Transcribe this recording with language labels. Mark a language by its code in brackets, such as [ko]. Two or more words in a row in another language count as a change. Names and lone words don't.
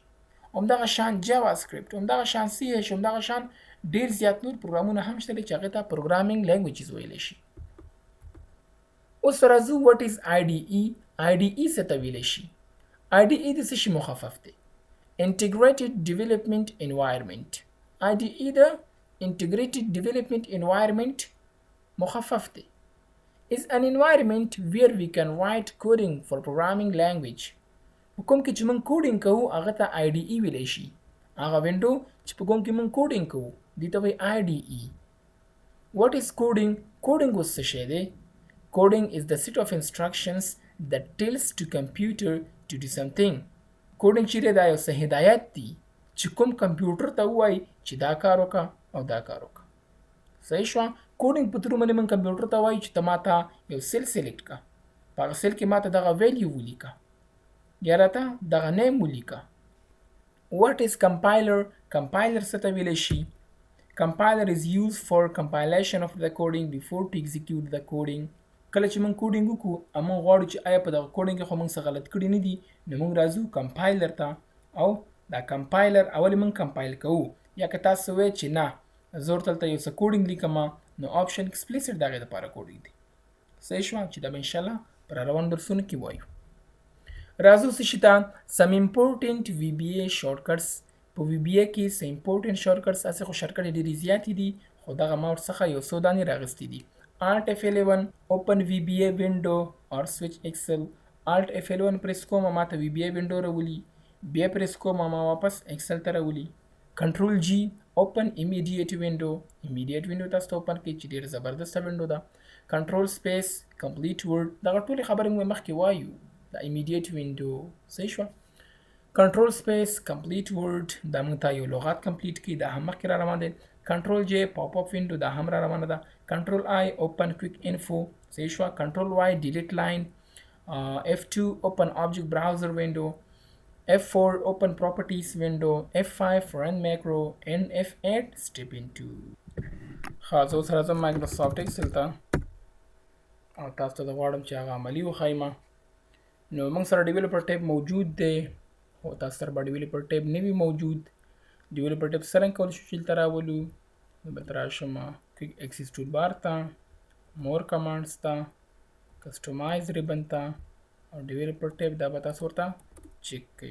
[ps] همدغه شان جاوا سکرپټ، همدغه شان CH، همدغه شان ډیر زیات نور پروګرامونه هم شته چې هغې ته [en] programming languages [ps] ویلی شي. اوس راځو [en] what is IDE؟ [ps] IDE څه ته ویلی شي؟ IDE د څه شي مخفف دی؟ [en] Integrated Development Environment. [ps] IDE د [en] Integrated Development Environment [ps] مخفف دی. [en] is an environment where we can write coding for programming language. [ps] په کوم کې چې موږ کوډینګ کوو هغه ته IDE ویلی شي. هغه وینډو چې په کوم کې موږ کوډینګ کوو دې ته وایي IDE. [en] What is coding؟ [ps] کوډینګ اوس څه شی دی؟ [en] Coding is the set of instructions that tells to computer to do something. [ps] کوډینګ چې دی دا یو څه هدایت دی چې کوم کمپیوټر ته ووایي چې دا کار وکړه او دا کار وکړه. صحیح شوه؟ کوډینګ په ترو باندې موږ کمپیوټر ته وایو چې ته ماته یو [en] cell select [ps] کړه، په هغه سیل کې ماته دغه ویلیو ولیکه. بیا راته دغه نیم ولیکه. [en] What is compiler? [ps] Compiler څه ته ویلی شي؟ [en] Compiler is used for compilation of the coding before to execute the coding. [ps] کله چې موږ کوډینګ وکړو موږ غواړو چې آیا په دغه کوډینګ کې خو موږ څه غلط کړي نه دي، نو موږ راځو کمپایلر ته او دا کمپایلر اول موږ کمپایل کوو. یا که تاسو وایئ چې نه زه ورته دلته یو څه کوډینګ لیکم نو [en] Option Explicit [ps] د هغې دپاره کوډینګ دی. صحیح شوه چې دا به انشاءالله په راروانو درسونو کې وایو. راځو څه شي ته [en] some important VBA shortcuts. [ps] په VBA کې څه [en] important shortcuts [ps] هسې خو شارټکټ یې ډېرې زیاتې دي خو دغه ما ورڅخه یو څو دانې راغستې دي. [en] Alt F11 open VBA window or switch Excel. [ps] Alt F11 پریس کوم ما ته [en] VBA window [ps] راولي، بیا پریس کوم ما واپس Excel ته راولي. [en] Control G open immediate window. immediate window [ps] تاسو ته open کړي چې ډېر زبردسته window ده. [en] Control space complete word. [ps] دغه ټولې خبرې موږ مخکې وایو. د [en] immediate window [ps] صحیح شوه. [en] Control space complete word [ps] دا موږ ته یو لغات کمپلیټ کړي دا هم مخکې را روان دی. [en] Control J pop up window [ps] دا هم را روانه ده. [en] Control I open quick info صحیح شوه. Control Y delete line. F2 open object browser window. F4 open properties window. F5 run macro and F8 step into. [ps] خاص اوس راځم مایکروسافټ ایکسل ته او تاسو ته غواړم چې هغه عملي وښایم. نو موږ سره [en] developer tab [ps] موجود دی او تاسو سره به [en] developer tab [ps] نه وي موجود. [en] developer tab [ps] څرنګه کولی شو چې دلته راولو؟ نو دلته راشم [en] quick access tool bar [ps] ته، [en] more commands [ps] ته، [en] customize ribbon [ps] ته او [en] developer tab [ps] دا به تاسو ورته چیک کوئ.